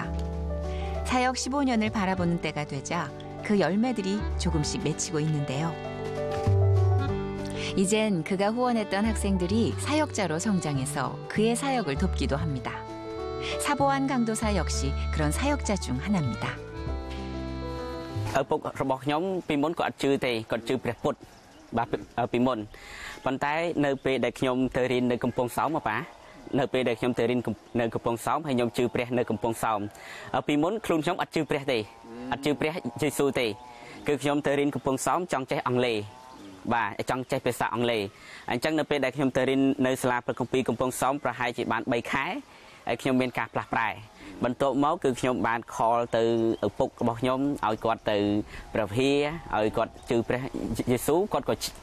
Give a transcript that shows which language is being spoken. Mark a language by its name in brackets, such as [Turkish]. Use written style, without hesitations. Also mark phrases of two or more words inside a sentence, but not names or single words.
[Korean] 사역 15년을 바라보는 때가 되자 그 열매들이 조금씩 맺히고 있는데요. 이젠 그가 후원했던 학생들이 사역자로 성장해서 그의 사역을 돕기도 합니다. 사보안 강도사 역시 그런 사역자 중 하나입니다. [Khmer] ឪពុករបស់ខ្ញុំពីមុនគាត់អត់ជឿទេគាត់ជឿព្រះពុទ្ធបាទពីមុនប៉ុន្តែនៅពេលដែលខ្ញុំទៅរៀននៅកំពង់សោមប៉ានៅ ពេលដែលខ្ញុំទៅរៀននៅកំពង់សោមហើយខ្ញុំជឿព្រះនៅកំពង់សោមពីមុនខ្លួនខ្ញុំអត់ជឿព្រះទេអត់ជឿព្រះយេស៊ូទេគឺខ្ញុំទៅរៀនកំពង់សោមចង់ចេះអង់គ្លេសបាទចង់ចេះភាសាអង់គ្លេសអញ្ចឹងនៅពេលដែលខ្ញុំទៅរៀននៅសាលាព្រះគម្ពីរកំពង់សោមប្រហែលជាបាន3ខែហើយខ្ញុំមានការផ្លាស់ប្រែបន្ទាប់មកគឺខ្ញុំបានខលទៅឪពុករបស់ខ្ញុំឲ្យគាត់ទៅព្រះវិហារឲ្យគាត់ជឿព្រះយេស៊ូគាត់ក៏